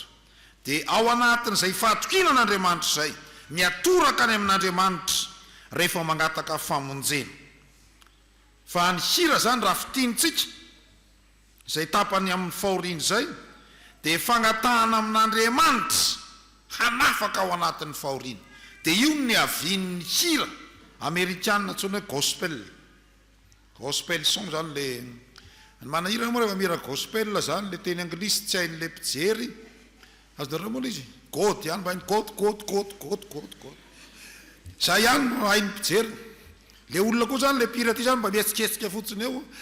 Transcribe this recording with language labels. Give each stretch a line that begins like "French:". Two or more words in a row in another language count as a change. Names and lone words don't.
Malagasy: Dia ao anatin'izay fahatokinan'Andriamanitra izay miatoraka any amin'Andriamanitra rehefa mangataka famonjena. Fa ny hira zany raha fitiantsika izay tapany amin'ny fahoriana izay dia fangatahana amin'Andriamanitra hanafaka ao anatin'ny fahoriana. Dia io ny avian'ny hira amerikanina antsoina hoe gospel.
English: Gospel song
Malagasy: zany le manahira moa rehefa mihira gospel zany le teny anglisy tsy hain'le mpijery. Azonareo moa izy god ihany mba hainy god. Zay ihany no hain'ny mpijery. Le olona koa zany le mpihira ty zany mba mihetsiketsika fotsiny eo.